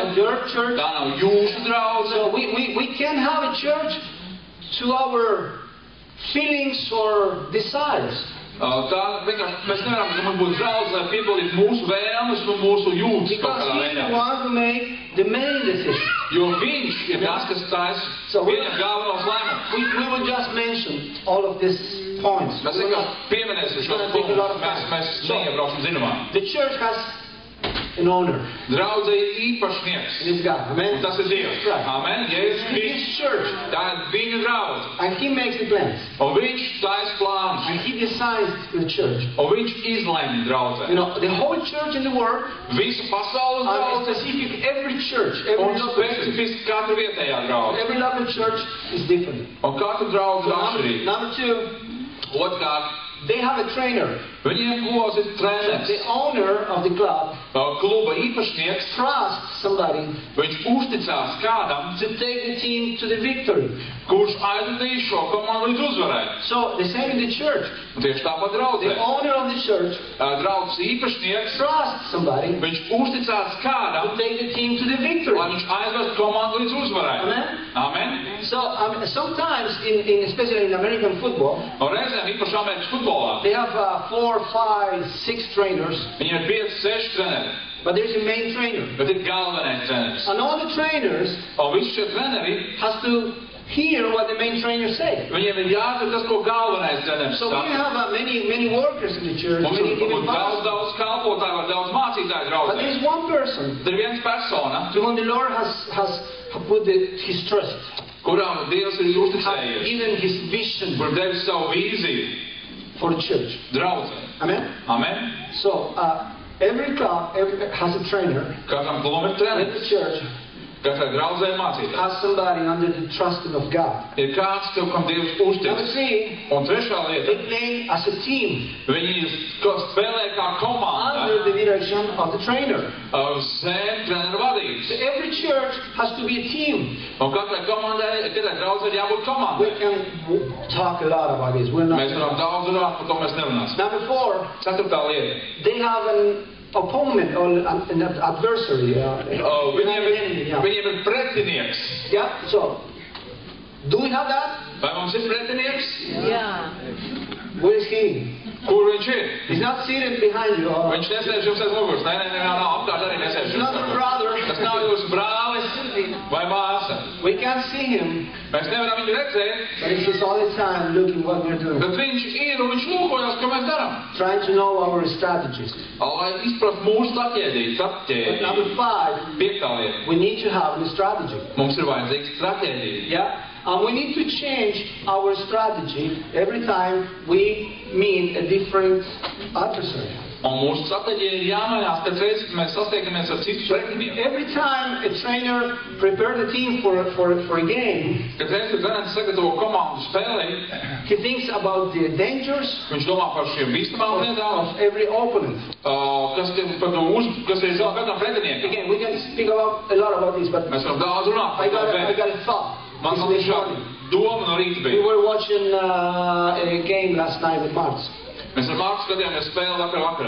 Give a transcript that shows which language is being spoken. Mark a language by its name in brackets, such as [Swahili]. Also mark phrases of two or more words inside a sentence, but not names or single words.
[English] not your church. [Latvian] tā nav jūsu draudze. [English] So we can have a church to our feelings or desires. [Latvian] Tā vienkārši mēs nevaram, ka mums būtu draudze, lai piepildītu mūsu vēlmes un mūsu jūtas kaut [English] Because [Latvian] kādā [English] he's the [Latvian] veidā. [English] one who make the main decision. [Latvian] Jo viņš ir tas, kas taisa pieņem galvenos lēmumus. [English] We will just mention all of these points. [Latvian] Mēs vienkārši pieminēsim šos punktus. Mēs neiebrauksim dziļumā. [English] The church has an owner. [Latvian] Draudze ir īpašnieks. [English] It is God. Amen. [Latvian] Un tas ir Dievs. [English] Right. [Latvian] Amen. Jēzus [English] His [Latvian] Kristus. [English] church. [Latvian] Tā ir viņa draudze. [English] And he makes the plans. [Latvian] Un viņš taisa plānus. [English] And he decides the church. [Latvian] Un viņš izlemj draudzē. [English] You know, the whole church in the world, [Latvian] Visu pasaules [English] and [Latvian] draudze. [English] specific every church, [Latvian] Un [English] every local church, [Latvian] specifiski katra vietējā draudze. [English] every local church is different. [Latvian] Un katra draudze ir atšķirīga. [English] Number 2, [Latvian] Otrkārt, [English] they have a trainer. [Latvian] viņiem klubos ir treneris. [English] The owner of the club [Latvian] Kluba īpašnieks. [English] trusts somebody [Latvian] Viņš uzticās kādam, [English] to take the team to the victory. [Latvian] kurš aizvedīs šo komandu līdz uzvarai. [English] So the same in the church. [Latvian] Un tieši tāpat draudzē. [English] The owner of the church [Latvian] Draudzes īpašnieks, [English] trusts somebody [Latvian] viņš uzticās [English] to [Latvian] kādam, [English] take the team to the victory. [Latvian] lai viņš aizvest komandu līdz uzvarai. [English] Amen. [Latvian] Amen. [English] So sometimes, especially in American football, [Latvian] Un reizēm īpaši Amerikas futbolā, [English] they have 4, 5, 6 trainers, [Latvian] viņiem ir 5, 6 treneri, [English] but there's a main trainer. [Latvian] bet ir galvenais treneris. [English] And all the trainers [Latvian] Un visi šie treneri, [English] has to hear what the main trainer say. [Latvian] viņiem ir jādzird tas, ko galvenais treneris [English] So we [Latvian] saka. [English] have many workers in the church, [Latvian] Mums [English] many [Latvian] ir [English] even pastors. [Latvian] daudz kalpotāju, vai daudz mācītāju [English] But [Latvian] draudzē. [English] there's one person [Latvian] Tad ir viens persona, [English] to whom the Lord has put his trust, [Latvian] kurām Dievs ir [English] has [Latvian] uzticējies, [English] given his vision [Latvian] kur devis savu vīziju [English] for the church. [Latvian] draudzē. [English] Amen. [Latvian] Amen. [English] So every club has a trainer. [Latvian] Katram klubam ir [English] Every [Latvian] treneris, [English] church [Latvian] katrai draudzē ir mācītājs. [English] has somebody under the trusting of God. [Latvian] Ir kāds, tev, kam Dievs [English] Number [Latvian] uztic. [English] 3, [Latvian] Un trešā lieta, [English] they play as a team [Latvian] viņi spēlē kā [English] under [Latvian] komanda, [English] the direction of the trainer. [Latvian] zem treneru vadības. [English] So every church has to be a team. [Latvian] Un katrai komandai, katrai draudzē ir jābūt [English] We [Latvian] komandai. [English] can talk a lot about this. We're not. [Latvian] Mēs varam daudz runāt, par to mēs nerunāsim. [English] Number 4, [Latvian] Ceturtā lieta. [English] they have an opponent or an adversary. [Latvian] Viņiem ir pretinieks. [English] Yeah. So, do we have that? [Latvian] Vai mums ir pretinieks? Jā. [English] Where is he? [Latvian] Kur viņš ir? [English] He's not seated behind you. Or [Latvian] Viņš nesēž jums aiz muguras. Nē, nav apkārt arī nesēž [English] he's [Latvian] jums [English] not a [Latvian] apkārt. [English] brother. [Latvian] Tas nav jūsu brālis vai māsa. [English] We can't see him, [Latvian] Mēs nevaram viņu redzēt, [English] but he's all the time looking what we're doing, [Latvian] bet viņš ir un viņš lūkojas, ko mēs darām. [English] trying to know our strategies. [Latvian] Lai izprastu mūsu stratēģiju, [English] But number 5, [Latvian] Piektā lieta. [English] we need to have a strategy. [Latvian] Mums ir vajadzīga stratēģija. [English] Yeah? And we need to change our strategy every time we meet a different adversary. [Latvian] Un mūsu stratēģija ir jāmainās pēc reizes, kad mēs sastiekamies ar citu pretinieku. [English] Every time a trainer prepares the team for a game, [Latvian] Kad reizes, kad treneris sagatavo komandu spēlei, [English] he thinks about the dangers [Latvian] viņš domā par šiem bīstamām lietām, [English] of every opponent. [Latvian] kas ir katram pretiniekam. [English] Again, we can speak a lot about this, but [Latvian] Mēs varam daudz runāt [English] I [Latvian] par to, [English] got [Latvian] bet [English] a thought. [Latvian] man [English] This [Latvian] šāda [English] morning. [Latvian] doma no rīta [English] We [Latvian] bija. [English] were watching a game last night with Marks. [Latvian] Mēs ar Marku skatījāmies spēli vakarā.